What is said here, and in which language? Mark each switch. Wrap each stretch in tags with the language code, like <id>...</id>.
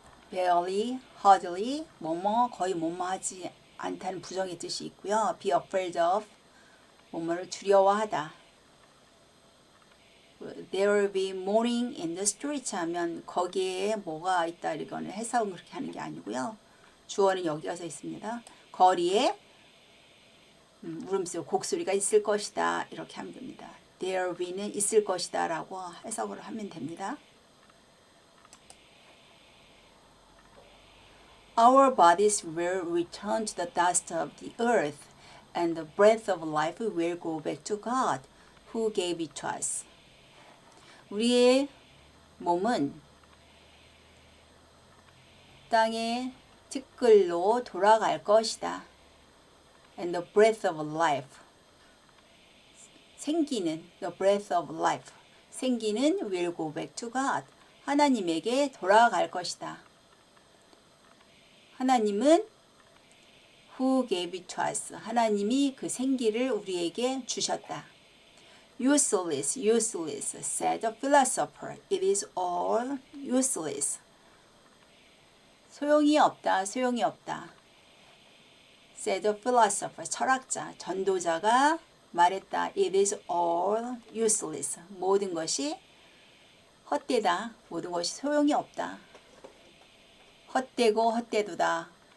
<ko>barely, hardly, 뭐뭐, 거의 뭐뭐 하지 않다는 부정의 뜻이 있고요. be afraid of, 뭐뭐를 두려워하다.</ko> <en>There will be mourning in the streets</en> <ko>하면 거기에 뭐가 있다, 이거는 해석은 그렇게 하는 게 아니고요. 주어는 여기 가서 있습니다. 거리에 울음소리, 곡소리가 있을 것이다, 이렇게 하면 됩니다.</ko> <en>There will be</en> <ko>는 있을 것이다 라고 해석을 하면 됩니다.</ko> <en>Our bodies will return to the dust of the earth, and the breath of life will go back to God, who gave it to us.</en> <ko>우리의 몸은 땅의 티끌로 돌아갈 것이다.</ko> <en>And the breath of life, 생기는, the breath of life, 생기는 will go back to God,</en> <ko>하나님에게 돌아갈 것이다. 하나님은</ko> <en>who gave it to us,</en> <ko>하나님이 그 생기를 우리에게 주셨다.</ko> <en>Useless, useless, said the philosopher. It is all useless.</en> <ko>소용이 없다, 소용이 없다.</ko> <en>said the philosopher,</en> <ko>철학자, 전도자가 말했다.</ko> <en>It is all useless.</en> <ko>모든 것이 헛되다. 모든 것이 소용이 없다. 헛되고 헛되도다.</ko>